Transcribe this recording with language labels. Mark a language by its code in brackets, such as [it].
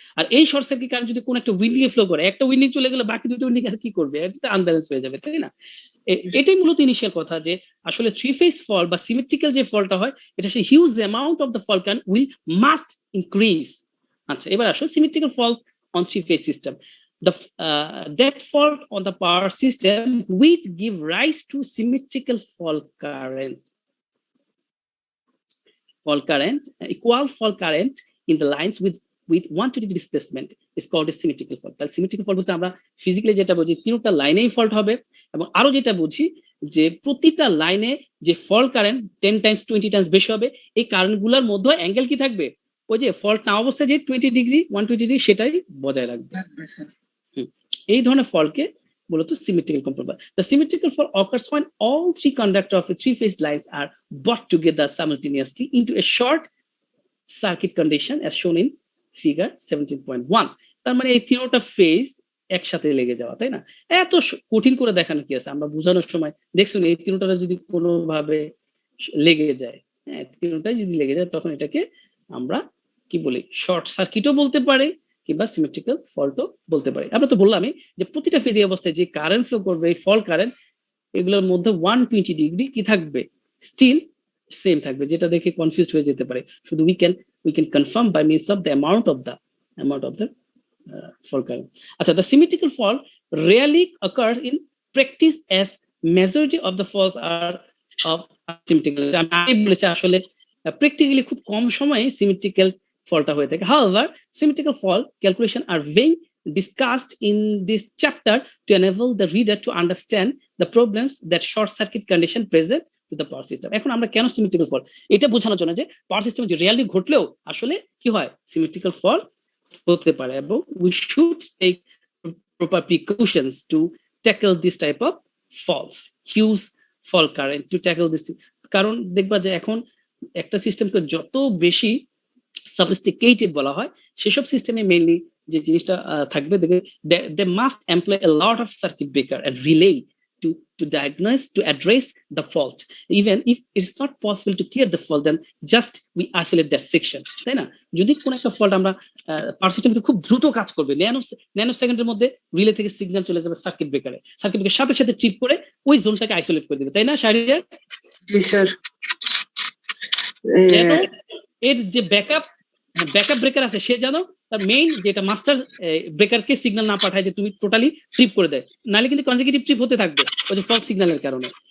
[bn] আর এই short circuit current যদি কোনো একটা উইন্ডিং ফ্লো করে, একটা উইন্ডিং চলে গেলে বাকি দুটো উইন্ডিং আর কি করবে, এটা আনব্যালেন্স হয়ে যাবে, তাই না? এটাই মূলত ইনিশিয়াল কথা, যে আসলে থ্রি ফেজ ফল্ট বা সিমেট্রিক্যাল যে ফল্টটা হয়, এটা সেই [en] Huge amount of the fault can will must increase. [bn] আচ্ছা এবার আসো [en] Symmetrical fault on three phase system. That fault on the power system which give rise to symmetrical fault current. Equal fault current in the lines with 120 displacement is called a symmetrical fault. [bn] তাহলে symmetrical fault বলতে আমরা physically যেটা বুঝি, তিনটা লাইনেই fault হবে, এবং আরো যেটা বুঝি যে প্রতিটা লাইনে যে ফল্ট কারেন্ট 10 টাইমস 20 টাইমস বেশি হবে, এই কারেন্টগুলোর মধ্যে অ্যাঙ্গেল কি থাকবে, ওই যে ফল্ট না অবস্থায় যে 20 ডিগ্রি 120 ডিগ্রি সেটাই বজায় রাখবে। এই ধরনের ফল্টকে মূলত symmetrical component. [en] The symmetrical fault occurs when all three conductors of a three-phase lines are brought together simultaneously into a short circuit condition as shown in figure 17.1. [bn] তার মানে এই তিনটা ফেজ একসাথে লেগে যাওয়া, তাই না? এত কঠিন করে দেখানো কি আছে, আমরা বোঝানোর সময় দেখছুন এই তিনটা যদি কোনোভাবে লেগে যায়, হ্যাঁ তিনটাই যদি লেগে যায়, তখন এটাকে আমরা কি বলি, শর্ট সার্কিটও বলতে পারি কিংবা সিমেট্রিক্যাল ফল্টও বলতে পারি। আমরা তো বললামই যে প্রতিটা ফেজে অবস্থায় যে কারেন্ট ফ্লো করবে, এই ফল্ট কারেন্ট, এগুলোর মধ্যে 120 ডিগ্রি কি থাকবে, স্টিল সেম থাকবে, যেটা দেখে কনফিউজড হয়ে যেতে পারে। [en] শুধু we can confirm by means of the amount of the fault current. আচ্ছা, the symmetrical fault rarely occurs in practice as majority of the faults are of asymmetrical. [bn] আমি বলেছি আসলে প্র্যাকটিক্যালি খুব কম সময়ে সিমেট্রিক্যাল ফল্টটা হয়ে থাকে। [en] However, symmetrical fault calculation are being discussed in this chapter to enable the reader to understand the problems that short circuit condition present to the power system. [bn] এখন আমরা কেন সিমেট্রিক্যাল ফল্ট, এটা বোঝানোর জন্য যে পাওয়ার সিস্টেমে যে রিয়ালি ঘটলেও আসলে কি হয়, সিমেট্রিক্যাল ফল্ট হতে পারে, এবং [en] we should take proper precautions to tackle this [bn] type of faults, huge fault current to tackle this. কারণ দেখবা যে এখন একটা সিস্টেমকে যত বেশি sophisticated বলা হয়, সেসব সিস্টেমে মেইনলি যে জিনিসটা থাকবে, [en] they must employ a lot of circuit breaker and relay to diagnose, to address the fault. Even if it's not possible to clear the fault, then just we isolate that section, [bn] তাই না? যদি কোন একটা fault আমরা পাওয়ার সিস্টেমে খুব দ্রুত কাজ করবে, ন্যানো সেকেন্ডের মধ্যে রিলে থেকে সিগন্যাল চলে যাবে সার্কিট ব্রেকারে, সার্কিট ব্রেকার সাথে সাথে ট্রিপ করে ওই জোনটাকে আইসোলেট করে দিবে, তাই না শাহরিয়ার? স্যার যেন এর যে ব্যাকআপ ব্রেকার আছে সে যেন তার মেইন যেটা মাস্টার ব্রেকারকে সিগন্যাল না পাঠায় যে তুমি টোটালি ট্রিপ করে দেয়, নাহলে কিন্তু কনজিকিউটিভ ট্রিপ হতে থাকবে ওই যে ফলস সিগন্যালের কারণে।